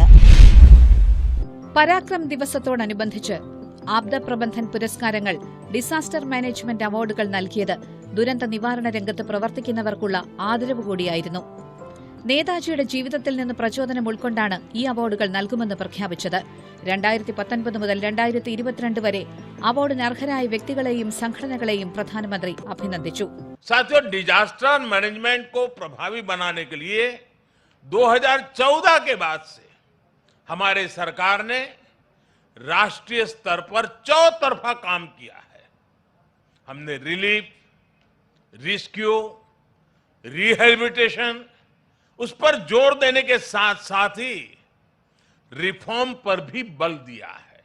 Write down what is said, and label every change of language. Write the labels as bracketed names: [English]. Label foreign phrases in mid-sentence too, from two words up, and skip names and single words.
[Malayalam] പരാക്രം ദിവസത്തോടനുബന്ധിച്ച് ആപ്ദ പ്രബന്ധൻ പുരസ്കാരങ്ങൾ, [English] disaster management [Malayalam] അവാർഡുകൾ നൽകിയത് ദുരന്ത നിവാരണ രംഗത്ത് പ്രവർത്തിക്കുന്നവർക്കുള്ള ആദരവ് കൂടിയായിരുന്നു. നേതാജിയുടെ ജീവിതത്തിൽ നിന്ന് പ്രചോദനം ഉൾക്കൊണ്ടാണ് ഈ അവാർഡുകൾ നൽകുമെന്ന് പ്രഖ്യാപിച്ചത്. 2019 മുതൽ 2022 വരെ അവാർഡിന് അർഹരായ വ്യക്തികളെയും സംഘടനകളെയും പ്രധാനമന്ത്രി അഭിനന്ദിച്ചു. [Hindi] साथियों, [English] disaster management [Hindi] को प्रभावी बनाने के लिए 2014 के बाद से हमारे सरकार ने राष्ट्रीय स्तर पर चौतरफा काम किया है. हमने [English] relief, rescue, rehabilitation [Hindi] उस पर जोर देने के साथ साथ ही रिफॉर्म पर भी बल दिया है.